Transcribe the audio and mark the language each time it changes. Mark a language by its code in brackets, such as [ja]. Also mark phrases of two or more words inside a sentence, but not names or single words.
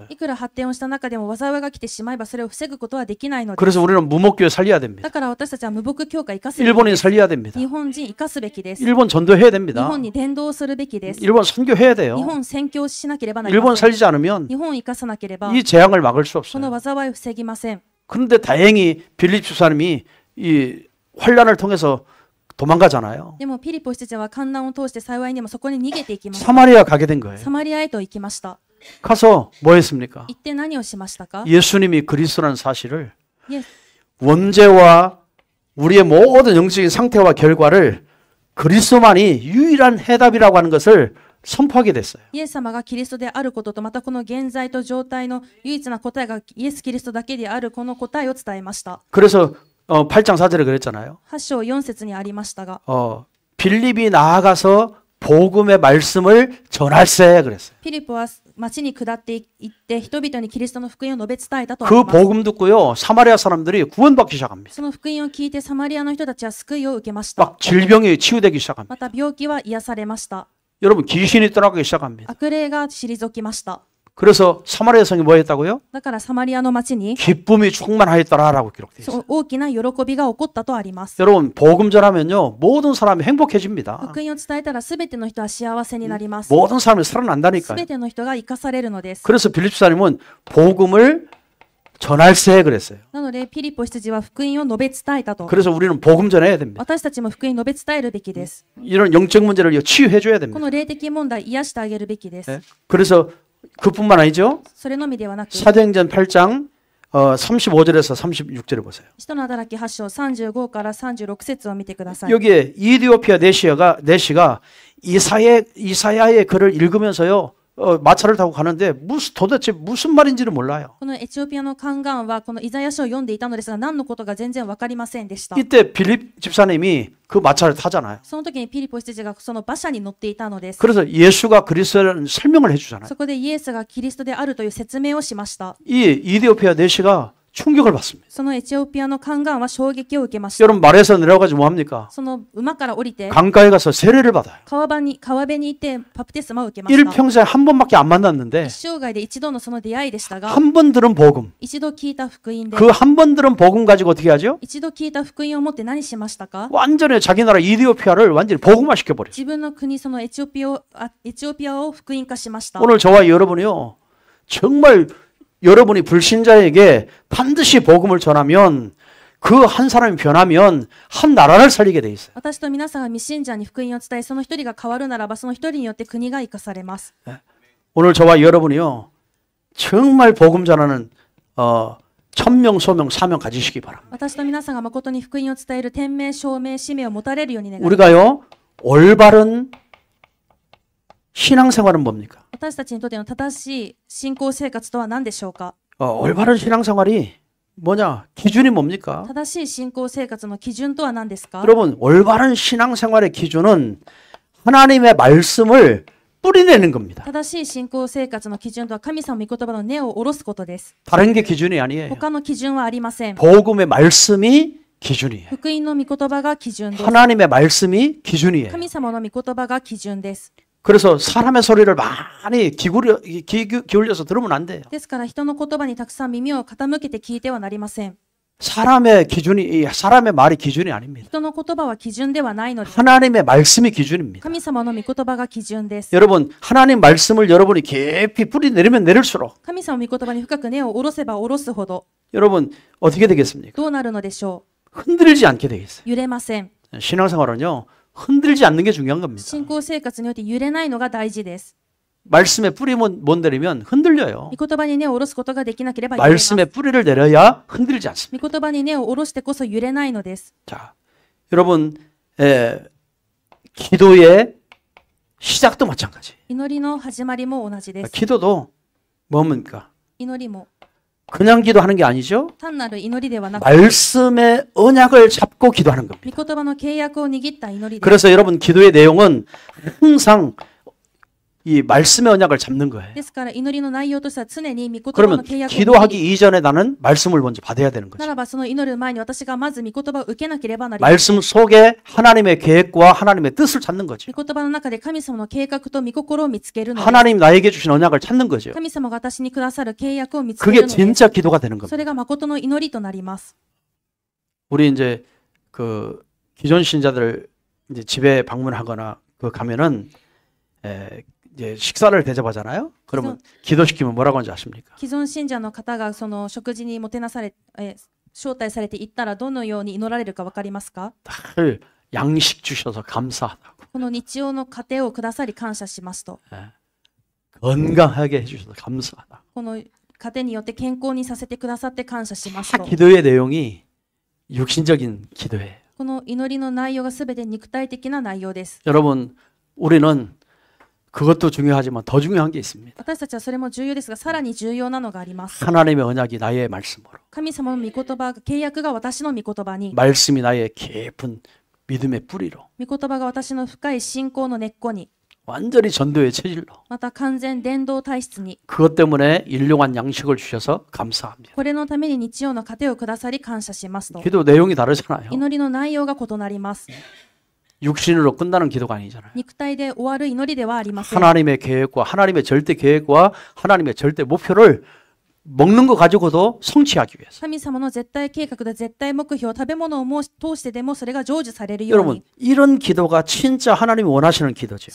[ja] いくら発展をした中でも災いが来てしまえばそれを防ぐことはできないので、 [ko] 그래서 우리는 무목교회 살려야 됩니다. [ja] だから私たちは無牧教会生かすべき [ko] 일본인 살려야 됩니다. [ja] 日本人生かすべきです。 [ko] 일본 전도해야 [ja] 日 [ko] 됩니다. [ja] 本に伝道するべきです。 [ko] 일본 선교해야 [ja] 日 [ko] 돼요. [ja] 本宣教しなければなり [ko] 일본 [ja] ません。 [ko] 살리지 않으면 [ja] 日本生かさなければ [ko] 이 재앙을 막을 수 [ja] この [ko] 없어요. [ja] 災いを防ぎません。 [ko] 그런데 다행히 빌립 집사님이 이 환란을 통해서 도망가잖아요. [ja] でもピリポ執事は観難を通して幸いにもそこに逃げていきました。 [ko] 사마리아 가게 된 거예요. [ja] サマリアへと行きました。 [ko] 가서 뭐 했습니까? [ja] 行って何をしましたか？ [ko] 예수님이 그리스도라는 사실을 [ja] イエス [ko] 원죄와 우리의 모든 영적인 상태와 결과를 그리스도만이 유일한 해답이라고 하는 것을 선포하게 됐어요. [ja] イエス様がキリストであることと、またこの現在と状態の唯一な答えがイエス・キリストだけであるこの答えを伝えました。 [ko] 그래서 8장 4절에 그랬잖아요. [ja] 8 章4節にありましたが、 [ko] 빌립이 나아가서 복음의 말씀을 전할세 그랬어요. [ja] ピリポは町に下っていって人々にキリストの福音を述べ伝えたとあ [ko] 그 [ja] ります。 [ko] 복음 듣고요, 사마리아 사람들이 구원받기 시작합니다. [ja] その福音を聞いてサマリアの人たちは救いを受けました。 [ko] 막 질병이 치유되기 시작합니다. [ja] また病気は癒されました。 [ko] 여러분, 귀신이 떠나기 시작합니다. [ja] 悪霊が退きました。 [ko] 그래서 사마리아 성이 뭐 했다고요? [ja] だからサマリアの町に [ko] 기쁨이 충만하였더라라고 기록되어 있어요. [ja] 大きな喜びが起こったとあります。 [ko] 여러분, 복음 전하면요, 모든 사람이 행복해집니다. [ja] 福音を伝えたらすべての人は幸せになります。 [ko] 모든 사람이 [ja] す [ko] 살아난다니까요. [ja] べての人が生かされるのです。 [ko] 그래서 빌립 사님은 복음을 전할세 그랬어요. [ja] なのでピリポ執事は福音を述べ伝えたと。 [ko] 그래서 우리는 복음 전해야 됩니다. [ja] 私たちも福音を述べ伝えるべきです。 [ko] 이런 영적 문제를 치유해 줘야 [ja] こ [ko] 됩니다. [ja] の霊的問題癒してあげるべきです。 [ko] 네? 그래서 그뿐만 아니죠. [ja] それのみではなく、 [ko] 사도행전 8장 35절에서 36절을 보세요. [ja] 使徒の働き8章35から36節を見てください。 [ko] 여기에 이디오피아 내시가 이사야의 글을 읽으면서요, 마차를 타고 가는데 도대체 무슨 말인지를 몰라요. [ja] このエチオピアの宦官はこのイザヤ書を読んでいたのですが、何のことか全然わかりませんでした。 [ko] 이때 빌립 집사님이 그 마차를 타잖아요. [ja] その時にピリポ執事がその馬車に乗っていたのです。 [ko] 그래서 예수가 그리스도라는 설명을 해주잖아요. [ja] そこでイエスがキリストであるという説明をしました。 [ko] 이 이디오피아 내시가 충격을 받습니다. [ja] そのエチオピアの宦官は衝撃を受けました。 [ko] 여러분, 말에서 내려가지 뭐 합니까? [ja] その馬から降りて [ko] 강가에 가서 세례를 받아요. [ja] 川辺に行ってバプテスマを受けました。 [ko] 일평생 한 번밖에 안 만났는데 [ja] 一生涯で一度のその出会いでしたが、 [ko] 한 번 들은 복음, [ja] 一度聞いた福音で、 [ko] 그 한 번 들은 복음 가지고 어떻게 하죠? [ja] 一度聞いた福音を持って何しましたか？ [ko] 완전히 자기 나라 이디오피아를 완전히 복음화 시켜버려요. [ja] 自分の国、そのエチオピアを福音化しました。 [ko] 오늘 저와 여러분이요, 정말 여러분이 불신자에게 반드시 복음을 전하면 그 한 사람이 변하면 한 나라를 살리게 돼 있어요. [ja] 私と皆さんが未信者に福音を伝え、その一人が変わるならば、その一人によって国が生かされます。 [ko] 오늘 저와 여러분이요, 정말 복음 전하는 천명, 소명, 사명 가지시기 바랍니다. [ja] 私と皆さんが誠に福音を伝える天命、証明、使命を持たれるように願います。 [ko] 우리가요, 올바른 신앙생활은 뭡니까? [ja] 私たちにとっての正しい信仰生活とは何でしょうか？ [ko] 올바른 신앙생활이 뭐냐? 기준이 뭡니까? [ja] 正しい信仰生活の基準とは何ですか？ [ko] 여러분, 올바른 신앙생활의 기준은 하나님의 말씀을 뿌리내는 겁니다. [ja] 正しい信仰生活の基準とは神様の御言葉の根を下ろすことです。 [ko] 다른 게 기준이 아니에요. [ja] 他の基準はありません。 [ko] 복음의 말씀이 기준이에요. [ja] 福音の御言葉が基準です。 [ko] 하나님의 말씀이 기준이에요. [ja] 神様の御言葉が基準です。 [ko] 그래서 사람의 소리를 많이 기울여서 들으면 안 돼요. [ja] ですから人の言葉にたくさん耳を傾けて聞いてはなりません。 [ko] 사람의 말이 기준이 아닙니다. [ja] 人の言葉は基準ではないのです。 [ko] 하나님의 말씀이 기준입니다. [ja] 神様の御言葉が基準です。 [ko] 여러분, 하나님 말씀을 여러분이 깊이 뿌리 내리면 내릴수록 [ja] 神様の御言葉に深く根を下ろせば下ろすほど [ko] 여러분 어떻게 되겠습니까? [ja] どうなるのでしょ [ko] 흔들리지 않게 되겠어요. [ja] う。揺れません。 [ko] 신앙생활은요, 흔들리지 않는 게 중요한 겁니다. [ja] 信仰生活によって揺れないのが大事です。 [ko] 말씀에 뿌리 못 내리면 흔들려요. [ja] 御言葉に根を下ろすことができなければ揺れます。 [ko] 말씀에 뿌리를 내려야 흔들리지 않습니다. [ja] 御言葉に根を下ろしてこそ揺れないのです。 [ko] 자, 여러분, 기도의 시작도 마찬가지. [ja] 祈りの始まりも同じです。 [ko] 기도도 뭡니까? [ja] 祈りも [ko] 그냥 기도하는 게 아니죠. [ja] 単なる祈りではなく、 [ko] 말씀의 언약을 잡고 기도하는 겁니다. [ja] 御言葉の契約を握った祈りです。 [ko] 그래서 여러분 기도의 내용은 항상 이 말씀의 언약을 잡는 거예요. [ja] ですから祈りの内容としては常に御言葉 [ko] 그러면 [ja] の契約を握り、 [ko] 기도하기 이전에 나는 말씀을 먼저 받아야 되는 [ja] な [ko] 거죠. [ja] らばその祈る前に私がまず御言葉を受けなければなりません。 [ko] 말씀 속에 하나님의 계획과 하나님의 뜻을 찾는 거죠. [ja] 御言葉の中で神様の計画と御心を見つけるのです。 [ko] 하나님 나에게 주신 언약을 찾는 거죠. [ja] 神様が私にくださる契約を見つける [ko] 그게 [ja] のです。 [ko] 진짜 기도가 되는 [ja] そ [ko] 겁니다. [ja] れが誠の祈りとなります。 [ko] 우리 이제 그 기존 신자들 이제 집에 방문하거나 그 가면은 이제 식사를 대접하잖아요. 그러면 기도시키면 뭐라고 하는지 아십니까? [ja] 既存信者の方がその食事にもてなされ、招待されて行ったらどのように祈られるか分かりますか？ [ko] 늘 양식 주셔서 감사하다고. [ja] この日曜の糧をくださり感謝しますと。 [ko] 건강하게 해주셔서 감사하다. [ja] この糧によって健康にさせてくださって感謝しますと。 [ko] 기도의 내용이 육신적인 기도예요. [ja] この祈りの内容がすべて肉体的な内容です。 [ko] 여러분, 우리는 그것도 중요하지만 더 중요한 게 있습니다. [ja] 私たちはそれも重要ですが、さらに重要なのがあります。 [ko] 하나님의 언약이 나의 말씀으로, [ja] 神様の御言葉、契約が私の御言葉に、 [ko] 말씀이 나의 깊은 믿음의 뿌리로, [ja] 御言葉が私の深い信仰の根っこに、 [ko] 완전히 전도의 체질로, [ja] また完全伝道体質に、 [ko] 그것 때문에 일용한 양식을 주셔서 감사합니다. [ja] これのために日曜の糧をくださり感謝しますと。 [ko] 기도 내용이 다르잖아요. [ja] 祈りの内容が異なります。 [ko] 육신으로 끝나는 기도가 아니잖아요. [ja] 肉体で終わる祈りではありません。 [ko] 하나님의 계획과 하나님의 절대 계획과 하나님의 절대 목표를 먹는 거 가지고도 성취하기 위해서. [ja] 神様の絶対計画で絶対目標、食べ物を通してでもそれが成就されるよう [ko] 여러분, [ja] に。 [ko] 이런 기도가 진짜 하나님이 원하시는 기도죠.